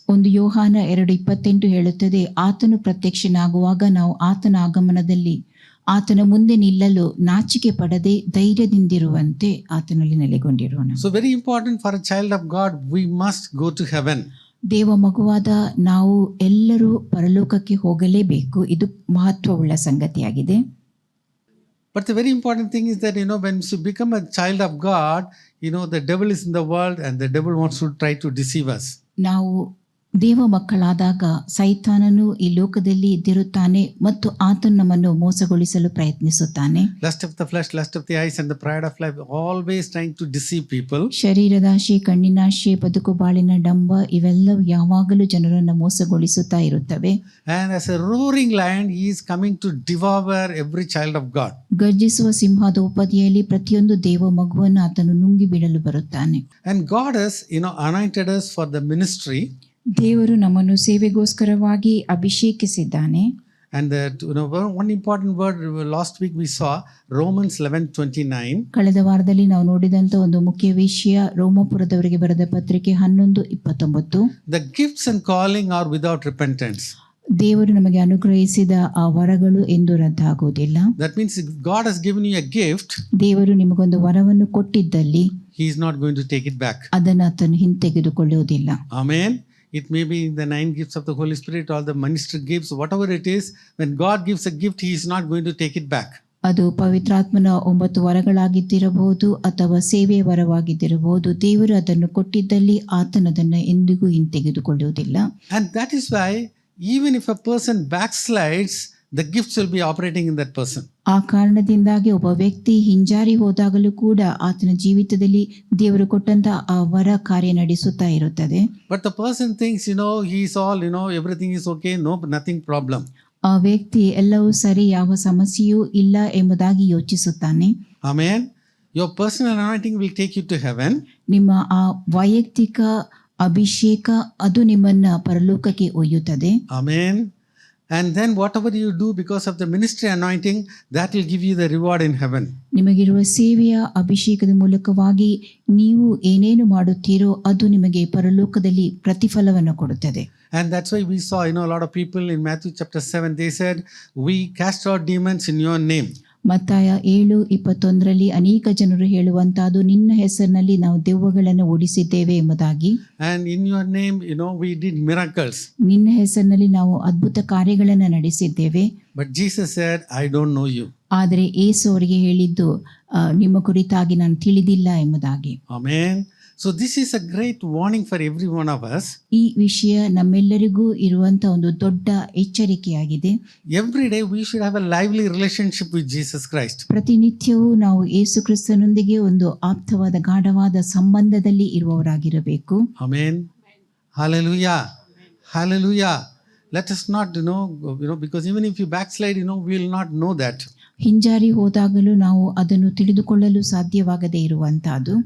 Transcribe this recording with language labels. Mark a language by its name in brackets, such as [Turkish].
[Kannada] ಒಂದು ಯೋಹಾನ 2:28 ಹೇಳುತ್ತದೆ, ಆತನು ಪ್ರತ್ಯಕ್ಷನಾಗುವಾಗ ನಾವು ಆತನ ಆಗಮನದಲ್ಲಿ ಆತನ ಮುಂದೆ ನಿಲ್ಲಲು ನಾಚಿಕೆ ಪಡದೆ ಧೈರ್ಯದಿಂದಿರುವಂತೆ ಆತನಲ್ಲಿ ನೆಲೆಗೊಂಡಿರೋಣ. [English] So very important for a child of God, we must go to heaven. [Kannada] ದೇವ ಮಗುವಾದ ನಾವು ಎಲ್ಲರೂ ಪರಲೋಕಕ್ಕೆ ಹೋಗಲೇಬೇಕು. ಇದು ಮಹತ್ವವುಳ್ಳ ಸಂಗತಿಯಾಗಿದೆ. [English] But the very important thing is that, when you become a child of God, the devil is in the world and the devil wants to try to deceive us. [Kannada] ನಾವು ದೇವ ಮಕ್ಕಳಾದಾಗ ಸೈತಾನನು ಈ ಲೋಕದಲ್ಲಿ ಇದ್ದಿರುತ್ತಾನೆ ಮತ್ತು ಆತನು ನಮ್ಮನ್ನು ಮೋಸಗೊಳಿಸಲು ಪ್ರಯತ್ನಿಸುತ್ತಾನೆ. [English] Lust of the flesh, lust of the eyes and the pride of life, always trying to deceive people. [Kannada] ಶರೀರದಾಶೆ, ಕಣ್ಣಿನಾಶೆ, ಬದುಕು ಬಾಳಿನ ಡಂಬ ಇವೆಲ್ಲವೂ ಯಾವಾಗಲೂ ಜನರನ್ನು ಮೋಸಗೊಳಿಸುತ್ತಾ ಇರುತ್ತವೆ. [English] And as a roaring lion, he is coming to devour every child of God. [Kannada] ಗರ್ಜಿಸುವ ಸಿಂಹದ ಉಪದಿಯಲ್ಲಿ ಪ್ರತಿಯೊಂದು ದೇವ ಮಗುವನ್ನು ಆತನು ನುಂಗಿ ಬಿಡಲು ಬರುತ್ತಾನೆ. [English] And God has, anointed us for the ministry. [Kannada] ದೇವರು ನಮ್ಮನ್ನು ಸೇವೆಗೋಸ್ಕರವಾಗಿ ಅಭಿಷೇಕಿಸಿದ್ದಾನೆ. [English] And that, one important word last week we saw, Romans 11:29. [Kannada] ಕಳೆದ ವಾರದಲ್ಲಿ ನಾವು ನೋಡಿದಂತ ಒಂದು ಮುಖ್ಯ ವಿಷಯ ರೋಮಪುರದವರಿಗೆ ಬರೆದ ಪತ್ರಿಕೆ 11:29. [English] The gifts and calling are without repentance. [Kannada] ದೇವರು ನಮಗೆ ಅನುಗ್ರಹಿಸಿದ ಆ ವರಗಳು ಎಂದು ರದ್ದಾಗುವುದಿಲ್ಲ. [English] That means if God has given you a gift, [Kannada] ದೇವರು ನಿಮಗೊಂದು ವರವನ್ನು ಕೊಟ್ಟಿದ್ದಲ್ಲಿ [English] he is not going to take it back. [Kannada] ಅದನ್ನು ಆತನು ಹಿಂತೆಗೆದುಕೊಳ್ಳುವುದಿಲ್ಲ. [English] Amen. It may be the 9 gifts of the Holy Spirit or the ministry gifts, whatever it is. When God gives a gift, he is not going to take it back. [Kannada] ಅದು ಪವಿತ್ರಾತ್ಮನ 9 ವರಗಳಾಗಿದ್ದಿರಬಹುದು ಅಥವಾ ಸೇವೆಯ ವರವಾಗಿದ್ದಿರಬಹುದು. ದೇವರು ಅದನ್ನು ಕೊಟ್ಟಿದ್ದಲ್ಲಿ ಆತನದನ್ನು ಎಂದಿಗೂ ಹಿಂತೆಗೆದುಕೊಳ್ಳುವುದಿಲ್ಲ. [English] And that is why even if a person backslides, the gifts will be operating in that person. [Kannada] ಆ ಕಾರಣದಿಂದಾಗಿ ಒಬ್ಬ ವ್ಯಕ್ತಿ ಹಿಂಜಾರಿ ಹೋದಾಗಲೂ ಕೂಡ ಆತನ ಜೀವಿತದಲ್ಲಿ ದೇವರು ಕೊಟ್ಟಂತ ಆ ವರ ಕಾರ್ಯ ನಡೆಸುತ್ತಾ ಇರುತ್ತದೆ. [English] But the person thinks, he is all, everything is okay, no, nothing problem. [Kannada] ಆ ವ್ಯಕ್ತಿ ಎಲ್ಲವೂ ಸರಿ, ಯಾವ ಸಮಸ್ಯೆಯೂ ಇಲ್ಲ ಎಂಬುದಾಗಿ ಯೋಚಿಸುತ್ತಾನೆ. [English] Amen. Your personal anointing will take you to heaven. [Kannada] ನಿಮ್ಮ ಆ ವೈಯಕ್ತಿಕ ಅಭಿಷೇಕ ಅದು ನಿಮ್ಮನ್ನ ಪರಲೋಕಕ್ಕೆ ಒಯ್ಯುತ್ತದೆ. [English] Amen. And then whatever you do because of the ministry anointing, that will give you the reward in heaven. [Kannada] ನಿಮಗಿರುವ ಸೇವೆಯ ಅಭಿಷೇಕದ ಮೂಲಕವಾಗಿ ನೀವು ಏನೇನು ಮಾಡುತ್ತೀರೋ ಅದು ನಿಮಗೆ ಪರಲೋಕದಲ್ಲಿ ಪ್ರತಿಫಲವನ್ನು ಕೊಡುತ್ತದೆ. [English] And that's why we saw, a lot of people in Matthew chapter 7, they said, we cast out demons in your name. [Kannada] ಮತ್ತಾಯ 7:21 ಅನೇಕ ಜನರು ಹೇಳುವಂತಹದ್ದು, ನಿನ್ನ ಹೆಸರಿನಲ್ಲಿ ನಾವು ದೆವ್ವಗಳನ್ನು ಓಡಿಸಿದ್ದೇವೆ ಎಂಬುದಾಗಿ. [English] And in your name, we did miracles. [Kannada] ನಿನ್ನ ಹೆಸರಿನಲ್ಲಿ ನಾವು ಅದ್ಭುತ ಕಾರ್ಯಗಳನ್ನು ನಡೆಸಿದ್ದೇವೆ. [English] But Jesus said, I don't know you. [Kannada] ಆದರೆ ಯೇಸು ಅವರಿಗೆ ಹೇಳಿದ್ದು, ನಿಮ್ಮ ಕುರಿತಾಗಿ ನಾನು ತಿಳಿದಿಲ್ಲ ಎಂಬುದಾಗಿ. [English] Amen. So this is a great warning for every one of us. [Kannada] ಈ ವಿಷಯ ನಮ್ಮೆಲ್ಲರಿಗೂ ಇರುವಂತ ಒಂದು ದೊಡ್ಡ ಎಚ್ಚರಿಕೆಯಾಗಿದೆ. [English] Every day we should have a lively relationship with Jesus Christ. [Kannada] ಪ್ರತಿನಿತ್ಯವೂ ನಾವು ಯೇಸು ಕ್ರಿಸ್ತನೊಂದಿಗೆ ಒಂದು ಆಪ್ತವಾದ ಗಾಢವಾದ ಸಂಬಂಧದಲ್ಲಿ ಇರುವವರಾಗಿರಬೇಕು. [English] Amen. Hallelujah. Hallelujah. Let us not, because even if you backslide, we will not know that. [Kannada] ಹಿಂಜಾರಿ ಹೋದಾಗಲೂ ನಾವು ಅದನ್ನು ತಿಳಿದುಕೊಳ್ಳಲು ಸಾಧ್ಯವಾಗದೇ ಇರುವಂತಹದ್ದು.